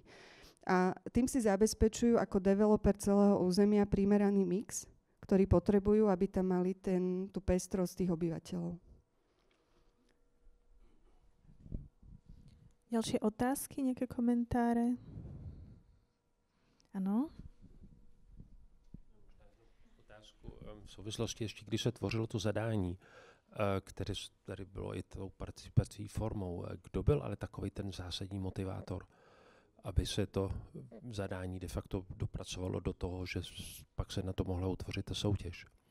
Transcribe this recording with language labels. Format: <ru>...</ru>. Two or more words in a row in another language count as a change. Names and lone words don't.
<sk>A tým si zabezpečujú ako developer celého územia primeraný mix, ktorý potrebujú, aby tam mali tú pestrosť tých obyvateľov. Ďalšie otázky, nejaké komentáre? Áno?</sk> <cs>Otázku v souvislosti ještě, když se tvořilo to zadání, které tady bylo i tou participací formou, kdo byl ale takový ten zásadní motivátor, aby se to zadání de facto dopracovalo do toho, že pak se na to mohla utvořit ta soutěž?</cs>